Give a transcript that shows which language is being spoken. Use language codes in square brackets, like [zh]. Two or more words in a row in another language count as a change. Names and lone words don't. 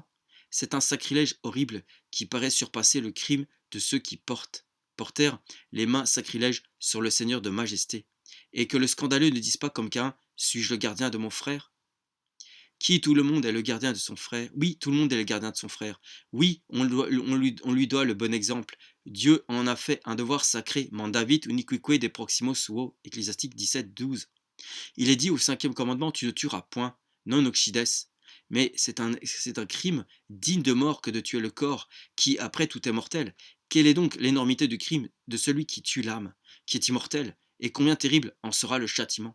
[fr] C'est un sacrilège horrible qui paraît surpasser le crime de ceux qui portèrent les mains sacrilèges sur le Seigneur de majesté, et que le scandaleux ne dise pas comme Caïn: suis-je le gardien de mon frère? Qui tout le monde est le gardien de son frère? Oui, tout le monde est le gardien de son frère. Oui, on lui doit le bon exemple. Dieu en a fait un devoir sacré. [la] Mandavit uniquique de proximo suo, [fr] Ecclésiastique 17:12. Il est dit au cinquième commandement: tu ne tueras point, [la] non occides. [fr] Mais c'est un crime digne de mort que de tuer le corps, qui après tout est mortel. Quelle est donc l'énormité du crime de celui qui tue l'âme, qui est immortelle, et combien terrible en sera le châtiment?